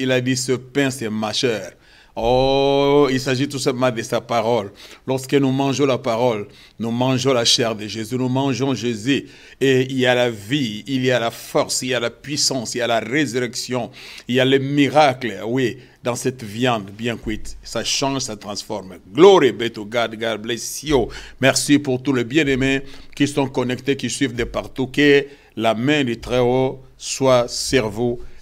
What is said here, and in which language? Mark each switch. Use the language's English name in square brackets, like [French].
[French] Il a dit, ce pain, c'est ma chair. Oh, il s'agit tout simplement de sa parole. Lorsque nous mangeons la parole, nous mangeons la chair de Jésus, nous mangeons Jésus. Et il y a la vie, il y a la force, il y a la puissance, il y a la résurrection, il y a le miracle, oui, dans cette viande bien cuite. Ça change, ça transforme. [English] Glory be to God, God bless you. [French] Merci pour tous les bien-aimés qui sont connectés, qui suivent de partout. Que la main du Très-Haut soit sur vous.